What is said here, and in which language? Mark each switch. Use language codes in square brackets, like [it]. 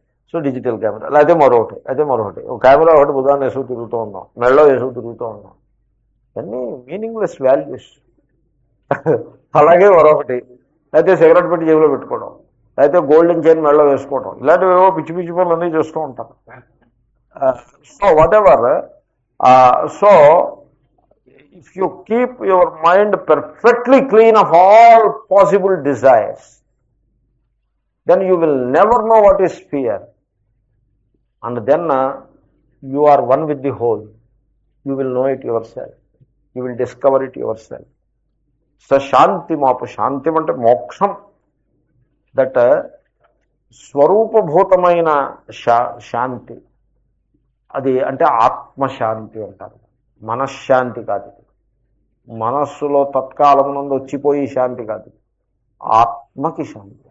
[te] So digital camera, లేకపోతే మరొకటి ఒక కెమెరా ఒకటి బుధాన్ని వేసుకు తిరుగుతూ ఉన్నాం, మెడలో వేసుకు తిరుగుతూ ఉన్నాం. అన్నీ మీనింగ్లెస్ వాల్యూస్. అలాగే మరొకటి, లేకపోతే సిగరెట్ పెట్టి జేబులో పెట్టుకోవడం, లేకపోతే గోల్డెన్ చైన్ మెడలో వేసుకోవడం, ఇలాంటివి ఏవో పిచ్చి పిచ్చి పనులు అన్నీ చేస్తూ ఉంటారు. [en] So whatever, so if you keep your mind perfectly clean of all possible desires, then you will never know what is fear, and then you are one with the whole. You will know it yourself, you will discover it yourself. [te] So shanti mapu, shanti ante moksham, that స్వరూప భూతమైన శాంతి, అది అంటే ఆత్మశాంతి అంటారు. మనశ్శాంతి కాదు, మనస్సులో తత్కాలమునందు వచ్చిపోయి శాంతి కాదు, ఆత్మకి శాంతి.